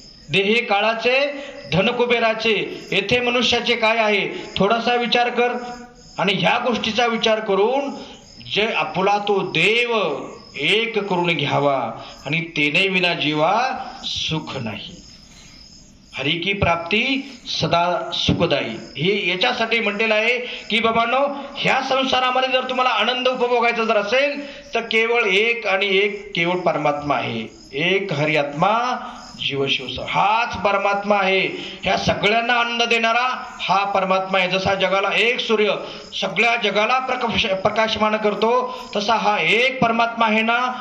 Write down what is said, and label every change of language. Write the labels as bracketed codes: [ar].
[mr] देहे काळाचे धन कुबेराचे, येथे मनुष्याचे काय आहे थोडासा विचार कर. आणि ह्या गोष्टीचा विचार करून जे आपुला तो देव एक करून घ्यावा, आणि तेने विना जीवा सुख नाही. [hi] हरी की प्राप्ती सदा सुखदायी. [mr] हे याच्यासाठी म्हटलेलं आहे की बाबांनो, ह्या संसारामध्ये जर तुम्हाला आनंद उपभोगायचा जर असेल तर केवळ एक आणि एक केवळ परमात्मा आहे. एक हरी आत्मा जीव शिव, हाच परमात्मा आहे. ह्या सगळ्यांना आनंद देणारा हा परमात्मा आहे. जसा जगाला एक सूर्य सगळ्या जगाला प्रकाशमान करतो, तसा हा एक परमात्मा आहे ना.